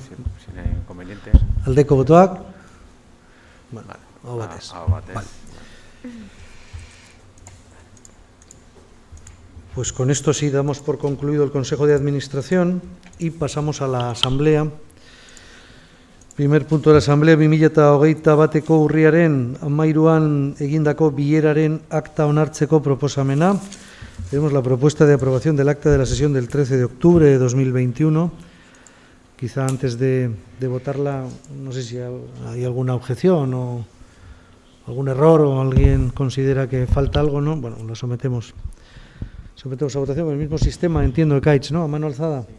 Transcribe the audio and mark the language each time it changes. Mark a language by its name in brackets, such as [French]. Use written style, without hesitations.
[Spanish] sin inconvenientes. [Basque] Aldeko botoak? Bueno, [Spanish] Vale. [Basque] aho batez. Aho batez. [Spanish] Vale. Pues con esto sí damos por concluido el Consejo de Administración y pasamos a la Asamblea. Primer punto de la Asamblea, [Basque] 2021ko urriaren 13an egindako bileraren akta onartzeko proposamena. [Spanish] Tenemos la propuesta de aprobación del acta de la sesión del 13 de octubre de 2021. Quizá antes de votarla, no sé si hay alguna objeción o algún error o alguien considera que falta algo, ¿no? Bueno, lo sometemos a votación con el mismo sistema, entiendo, de CAITS, ¿no? A mano alzada.